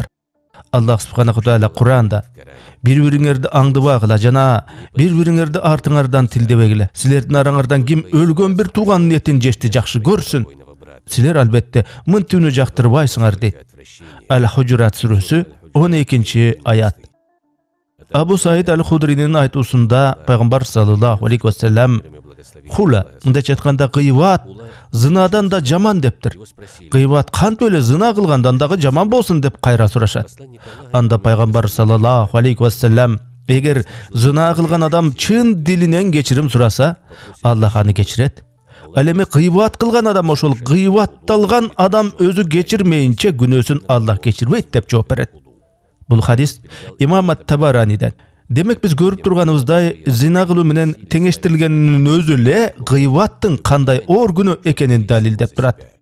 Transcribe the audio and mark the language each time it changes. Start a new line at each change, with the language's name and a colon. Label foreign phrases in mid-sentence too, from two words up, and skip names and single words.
Kyrgyz: Аллах субханаху таала Куранда бири-бириңерди аңдыбагыла жана бири-бириңерди артыңардан тилдебегиле. Силердин араңардан ким өлгөн бир тууганын этин жешти жакшы көрсүн. Силер албетте мынтүүнү жактырбайсыңар дейт. Аль-Худжурат сүрөсү 12-аят. Абу Саид аль-Худринин айтуусунда пайгамбар
Arabic: صلى الله عليه وسلم
Kyrgyz: хула, мындайча айтканда гыйбат зынадан да жаман дептир. Гыйбат кантип эле зына кылгандан дагы жаман болсун деп кайра сурашат. Анда пайгамбар
Arabic: صلى الله عليه وسلم,
Kyrgyz: эгер зына кылган адам чын дилинен кечирим сураса, Аллах аны кечирет. Ал эми гыйбат кылган адам, ошол гыйбатталган адам өзү кечирмейинче күнөөсүн Аллах кечирбейт деп жооп берет. Бул хадис Имам ат-Табараниден. Демек биз көрүп турганыбыздай, зина кылуу менен теңештирилгенинин өзү эле гыйбаттын кандай оор күнөө экенин далилдеп турат.